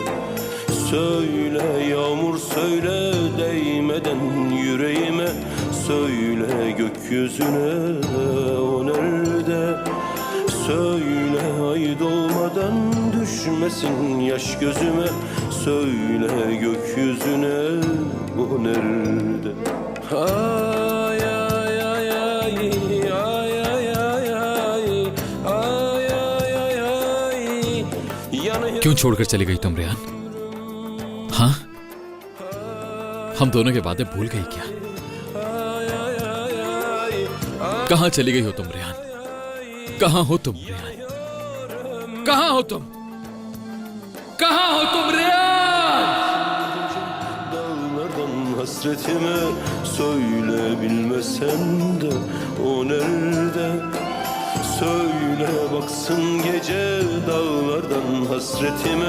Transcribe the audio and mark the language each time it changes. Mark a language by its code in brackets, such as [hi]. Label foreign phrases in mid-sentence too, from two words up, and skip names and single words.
[tr] Söyle yağmur söyle değmeden yüreğime. Söyle gökyüzüne, o nerede? Söyle ay doğmadan düşmesin yaş gözüme. Söyle gökyüzüne, o nerede? Ay ay ay ay ay ay ay ay ay ay ay yanıyor. [hi] क्यों छोड़कर चली गई तुम रेहान? हाँ, हम दोनों के वादे भूल गई क्या? कहाँ चली गई हो तुम रेहान? कहाँ हो तुम रेहान? कहाँ हो तुम? कहाँ हो तुम रेहान? [tr] Dağlardan hasretime söyle bilmesen de o nerede? Söyle baksın gece dağlardan hasretime.